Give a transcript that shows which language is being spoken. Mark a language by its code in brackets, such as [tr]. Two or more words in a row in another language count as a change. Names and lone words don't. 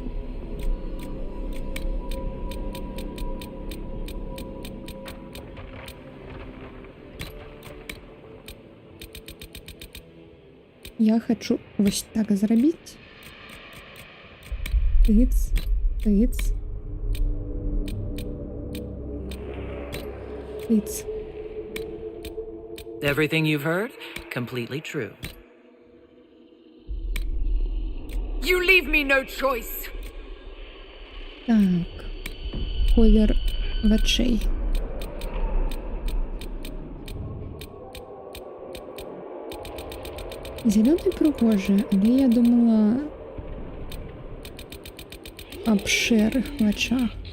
[be] Я хочу вось так зрабіць. Тыц, тыц. Тыц. [en] Everything you've heard, completely true. You leave me no choice. [be] Так. Колер вачэй. Зелёны прыгожы, але я думала аб шэрых вачах.